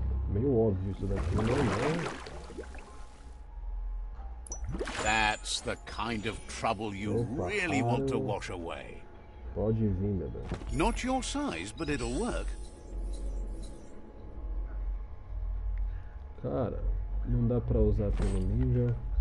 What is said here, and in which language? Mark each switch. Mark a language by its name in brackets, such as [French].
[Portuguese] Meio óbvio isso daqui, né? [English] That's the kind of trouble you really want to wash away. [Portuguese] Pode vir, meu Deus. [English] Not your size, but it'll work. [Portuguese] Cara, não dá pra usar pelo nível.